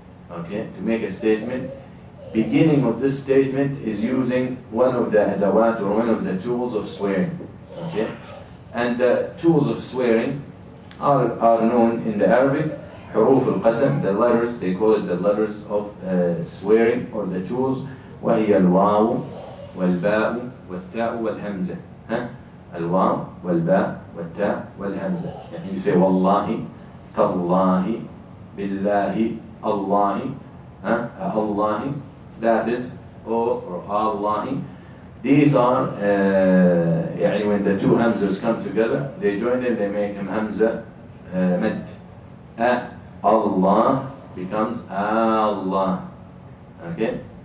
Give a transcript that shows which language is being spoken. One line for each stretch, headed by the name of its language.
English: Okay, to make a statement. Beginning of this statement is using one of the adawat or one of the tools of swearing. Okay, and the tools of swearing are known in the Arabic.
Arabic: حروف القسم,
English: the letters, they call it the letters of swearing or the tools.
Arabic: وهي الواو والباء والتاء والهمزة. الواو والباء والتاء والهمزة.
English: You say
Arabic: والله, تالله, بالله, الله, الله.
English: That is, or Allah. These are, when the two hamzas come together, they join them, they make them hamza mad. Allah becomes Allah. Okay?